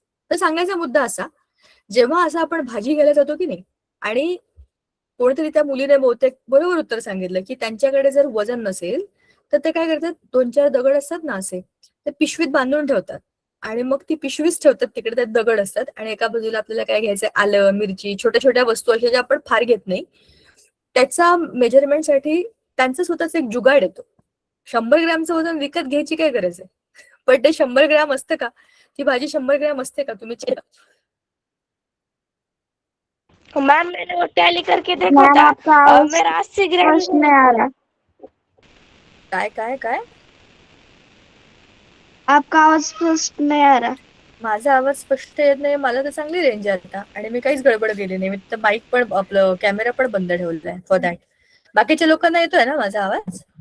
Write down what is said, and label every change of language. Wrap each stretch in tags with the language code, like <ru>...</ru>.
<mr>तर सांगायचा मुद्दा असा, जेव्हा असं आपण भाजी घ्यायला जातो की नाही आणि कोणीतरी त्या मुलीने बहुतेक बरोबर उत्तर सांगितलं की त्यांच्याकडे जर वजन नसेल तर ते काय करतात, 2-4 दगड असतात ना असे, ते पिशवीत बांधून ठेवतात आणि मग ती पिशवीच ठेवतात तिकडे, त्यात दगड असतात आणि एका बाजूला आपल्याला काय घ्यायचंय, आलं, मिरची, छोट्या छोट्या वस्तू अशा ज्या आपण फार घेत नाही. त्याचा मेजरमेंटसाठी त्यांचं स्वतःच एक जुगाड येतो. 100 ग्रॅमचं वजन विकत घ्यायची काय गरज आहे, पण ते 100 ग्रॅम असतं का, ती भाजी 100 ग्रॅम असते का, तुम्ही चेक.</mr> <hi>मैम मैंने वो टैली करके देखा था, मेरा 80 ग्राम में आ रहा,</hi> <mr>काय काय काय</mr> <hi>आपका आवाज स्पष्ट नहीं आ रहा.</hi> <mr>माझा आवाज स्पष्ट येत नाही? मला तर चांगली रेंज आहे आता आणि मी काहीच गडबड केली नाही. मी तर माईक पण, आपलं कॅमेरा पण बंद ठेवलाय</mr> <en>For that.</en> <mr>बाकीच्या लोकांना येतोय ना माझा आवाज?</mr>